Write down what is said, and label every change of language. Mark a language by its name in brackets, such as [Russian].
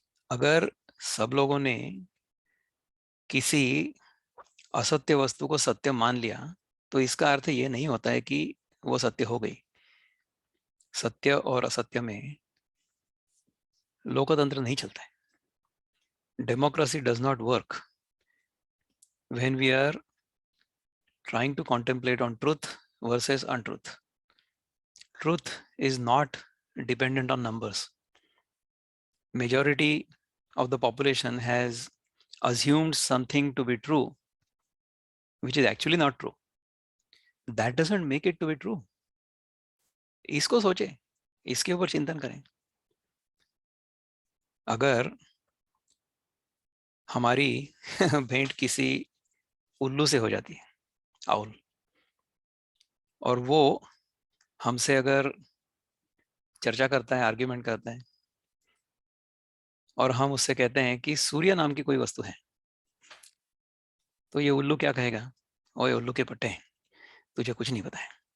[Hindi] अगर सब लोगों ने किसी असत्य वस्तु को सत्य मान लिया, तो इसका अर्थ ये नहीं होता है कि वो सत्य हो गई। सत्य और असत्य में लोकतंत्र नहीं चलता है। [English] Democracy does not work when we are trying to contemplate on truth versus untruth. Truth is not dependent on numbers. Majority of the population has assumed something to be true, which is actually not true. That doesn't make it to be true. [Hindi] इसको सोचे, इसके ऊपर चिंतन करें। अगर हमारी भेंट किसी उल्लू से हो जाती है, आउल, और वो हमसे अगर चर्चा करता है, आर्ग्यूमेंट करता है, और हम उससे कहते हैं कि सूर्य नाम की कोई वस्तु है, तो ये उल्लू क्या कहेगा? ओए उल्लू के पट्टे, तुझे कुछ नहीं पता है।